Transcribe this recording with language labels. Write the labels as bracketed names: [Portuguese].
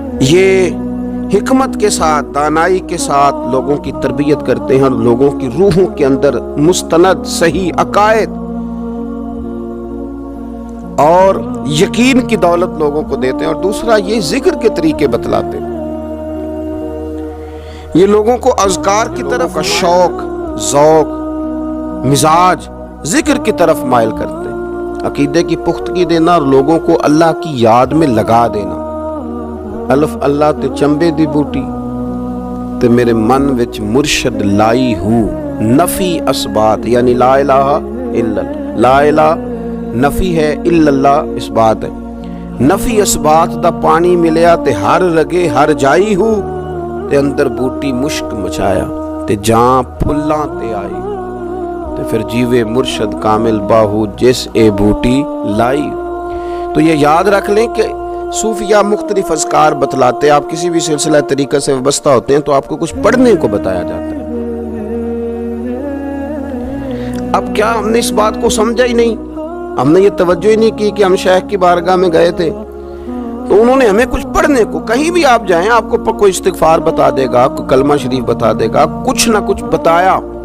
[Urdu] یہ حکمت کے ساتھ, دانائی کے ساتھ لوگوں کی تربیت کرتے ہیں اور لوگوں کی روحوں کے اندر مستند صحیح عقائد اور یقین کی دولت لوگوں کو دیتے ہیں. اور دوسرا یہ ذکر کے طریقے بتلاتے ہیں. یہ لوگوں کو اذکار کی طرف شوق, ذوق, مزاج ذکر کی طرف مائل کرتے ہیں. عقیدے کی پختگی دینا اور لوگوں کو اللہ کی یاد میں لگا دینا. [Punjabi] الف اللہ تے چمبے دی بوٹی تے میرے من وچ مرشد لائی ہوں, نفی اسبات, یعنی لا الہ الا اللہ. [Urdu] لا الہ نفی ہے, الا اللہ اسبات ہے. [Punjabi] نفی اسبات دا پانی ملیا تے ہر رگے ہر جائی ہو, تے اندر بوٹی مشک مچایا تے جاں پھلاں تے آئی, تے پھر جیوے مرشد کامل باہو جس اے بوٹی لائی. [Urdu] تو یہ یاد رکھ لیں کہ صوفیہ مختلف اذکار بتلاتے ہیں. آپ کسی بھی سلسلہ طریقہ سے وابستہ ہوتے ہیں تو آپ کو کچھ پڑھنے کو بتایا جاتا ہے. اب کیا ہم نے اس بات کو سمجھا ہی نہیں, ہم نے یہ توجہ ہی نہیں کی کہ ہم شیخ کی بارگاہ میں گئے تھے تو انہوں نے ہمیں کچھ پڑھنے کو, کہیں بھی آپ جائیں آپ کو کوئی استغفار بتا دے گا, کوئی کلمہ شریف بتا دے گا, کچھ نہ کچھ بتایا.